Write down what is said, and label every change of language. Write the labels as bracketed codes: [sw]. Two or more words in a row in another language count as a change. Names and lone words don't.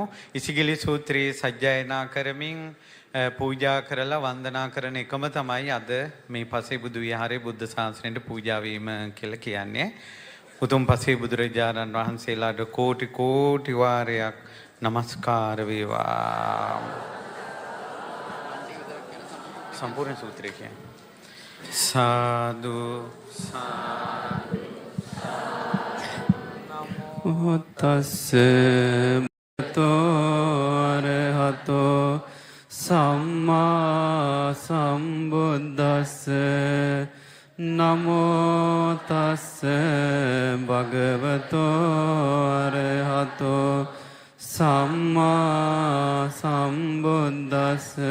[si] ඉසිගිලි සූත්‍රයේ සජ්ජායනා කරමින් පූජා කරලා වන්දනා කරන එකම තමයි අද මේ පසේ බුදු විහාරයේ බුද්ධ ශාසනයට පූජා වීම කියලා කියන්නේ. උතුම් පසේ බුදුරජාණන් වහන්සේලාට කෝටි කෝටි වාරයක් නමස්කාර වේවා. සම්පූර්ණ සූත්‍රය කියන්නේ සාදු සාදු [pi] නමෝ තස්ස අරහතෝ සම්මා සම්බුද්දස්ස නමෝ තස්ස භගවතෝ අරහතෝ සම්මා සම්බුද්දස්ස